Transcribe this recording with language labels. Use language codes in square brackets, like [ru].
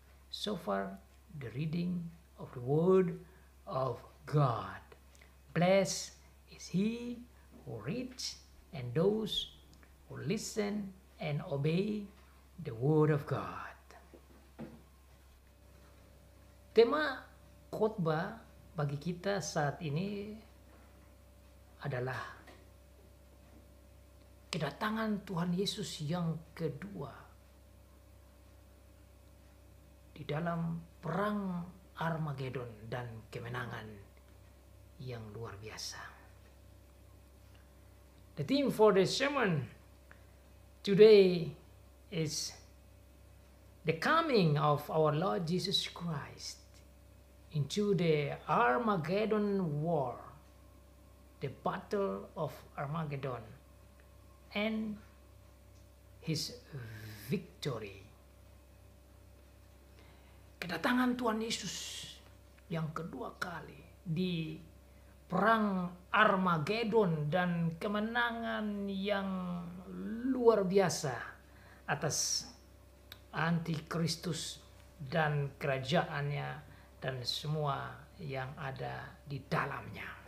[en] So far, the reading of the word of God. Blessed is he who reads and those who listen and obey the word of God. [id] Tema khotbah bagi kita saat ini adalah kedatangan Tuhan Yesus yang kedua di dalam perang Armageddon dan kemenangan yang luar biasa. [en] The theme for the sermon today is the coming of our Lord Jesus Christ into the Armageddon war, the battle of Armageddon, and his victory. [id] Kedatangan Tuhan Yesus yang kedua kali di perang Armageddon dan kemenangan yang luar biasa atas antikristus dan kerajaannya dan semua yang ada di dalamnya.